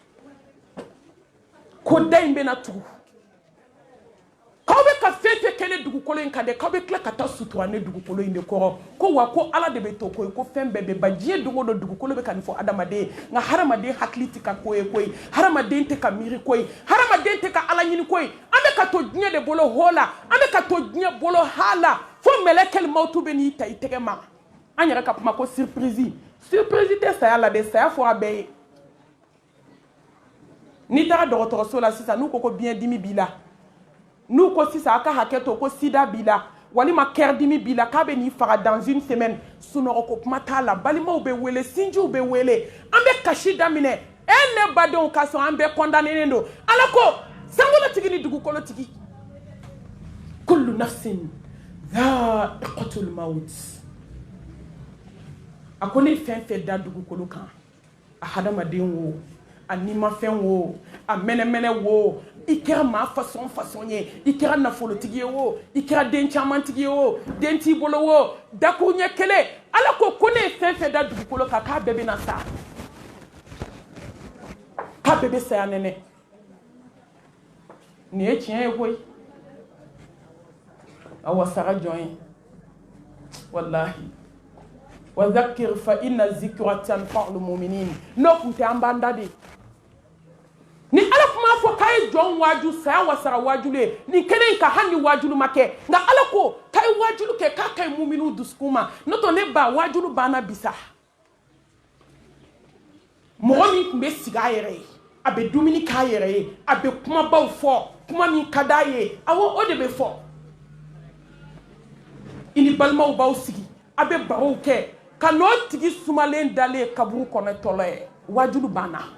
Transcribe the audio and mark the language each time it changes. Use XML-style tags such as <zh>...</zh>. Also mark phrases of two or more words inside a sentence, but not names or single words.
<bm>ko da in bɛna tugu k'aw bɛ ka fɛn fɛn kɛ ne dugukolo in kan dɛ k'aw bɛ tila ka taa sutura ne dugukolo in de kɔrɔ ko wa ko ala de bɛ to ko ye ko fɛn bɛɛ bɛ ban diɲɛ don o don dugukolo bɛ ka nin fɔ hadamaden ye nka hadamaden hakili tɛ ka ko ye koyi hadamaden tɛ ka miiri koyi hadamaden tɛ ka ala ɲini koyi an bɛ ka to diɲɛ de bolo ho la an bɛ ka to diɲɛ bolo ha la fo mɛlɛkɛli mawutu bɛ n'i ta i tɛgɛ ma an yɛrɛ ka kuma ko surprise tɛ saya la dɛ saya fɔra bɛɛ ye n'i taara dɔgɔtɔrɔso la sisan n'u ko biyɛn dimi b'i la n'u ko sisan a ka hakɛ to ko sida b'i la walima kɛr dimi b'i la k'a bɛ n'i faga</bm> <fr>dans une semaine</fr> <bm>sunɔgɔ ko kuma t'a la balimaw bɛ wele sinjiw bɛ wele an bɛ kasi daminɛ ne badenw ka sɔn an bɛɛ condamnenen don ala ko sankolotigi ni dugukolotigi</bm> <ar>كل نفس ذائقة الموت</ar> <bm>a ko ne fɛn fɛn da dugukolo kan a hadamaden wo a nimafɛn wo a mɛnɛmɛnɛ wo i kɛra maa fasɔn ye i kɛra nafolotigi ye wo i kɛra den camantigi ye wo den t'i bolo wo dakuru ɲɛ kelen ala ko ne ye fɛn fɛn da dugukolo kan k'a bɛɛ bɛna sa k'a bɛɛ bɛ saya nɛnɛ nin ye tiɲɛ ye koyi a wasara jɔn ye</bm> <ar>والله وذكر فإن الذكرى تنفع المؤمنين</ar> <bm>n'o tun tɛ an b'an da de ni ala kuma fɔ k'a ye jɔn waaju saya wasara waajulu ye nin kelen in ka hali ni waajulu ma kɛ nka ala ko k'a ye waajulu kɛ k'a ka ɲi muminiw dusukun ma n'o tɛ ne ba waajulu banna bisa mɔgɔ min tun bɛ sigi a yɛrɛ ye a bɛ dumuni k'a yɛrɛ ye a bɛ kumabaw fɔ kuma min ka d'a ye awɔ o de bɛ fɔ i ni balimaw b'aw sigi a bɛ barow kɛ ka no tigi sumalen dale kaburu kono tole wajulu bana</bm>